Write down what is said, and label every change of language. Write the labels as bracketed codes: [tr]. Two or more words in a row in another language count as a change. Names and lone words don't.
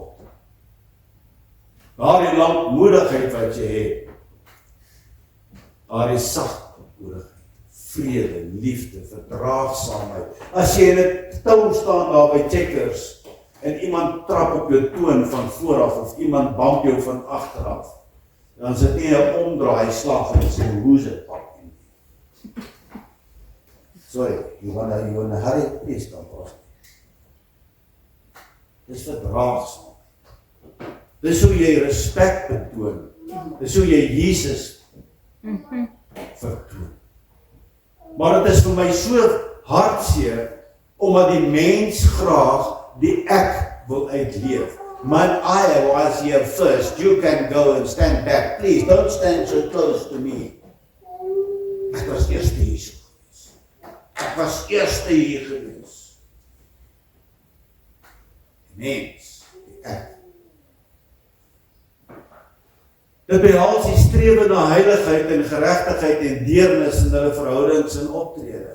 [af] Daardie lankmoedigheid wat jy het, daardie sagmoedigheid, vrede, liefde, verdraagsaamheid. As jy in 'n tou staan daar by Checkers en iemand trap op jou toon van vooraf of iemand bump jou van agteraf, dan is dit nie 'n omdraai slag en sê, hoe's it? [en] Sorry, you wanna hurry, please, [af] dan pas. Dis verdraagsaam. Dis hoe jy respek betoon. Dis hoe jy Jesus vertoon. Maar dit is vir my so hartseer, omdat die mens graag die ek wil uitleef. [en] Man, I was here first, you can go and stand back. Please, don't stand so close to me. [af] Ek was eerste hier gewees. Ek was eerste hier gewees. Die mens, die ek. Dit behels die strewe na heiligheid en geregtigheid en deernis in hulle verhoudings en optrede.